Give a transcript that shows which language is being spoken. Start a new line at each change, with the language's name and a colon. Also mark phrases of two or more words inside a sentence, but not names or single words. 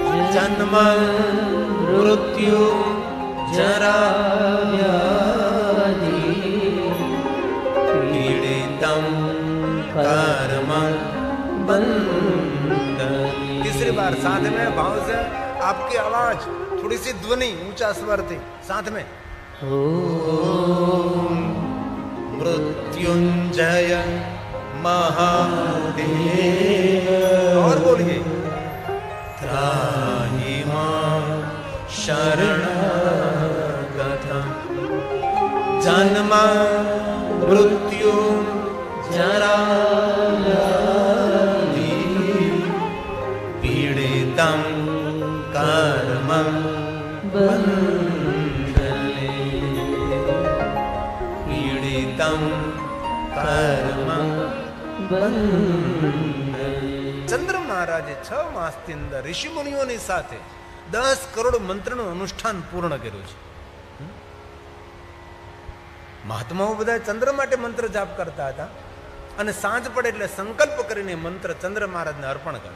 Sanskrit: जन्म मृत्यु जरा व्याधि पीड़ितं कर्म बंधन।
Hindi: तीसरी बार साथ में भाव से आपकी आवाज थोड़ी सी ध्वनि ऊंचा स्वर थी साथ में
Sanskrit: ओम मृत्युंजय महादेव
Hindi: और बोलिए
Sanskrit: त्राहि मां शरणगतं जन्म मृत्यु जरा पीड़ितं कर्म बंधने पीड़ितं कर्म बंधने।
Gujarati: ચંદ્ર મહારાજે 6 માસની અંદર ઋષિ મુનિઓની સાથે 10 કરોડ મંત્રનું અનુષ્ઠાન પૂર્ણ કર્યું છે. મહાત્માઓ બધા ચંદ્ર માટે મંત્ર જાપ કરતા હતા અને સાંજ પડે એટલે સંકલ્પ કરીને મંત્ર ચંદ્ર મહારાજને અર્પણ કરે.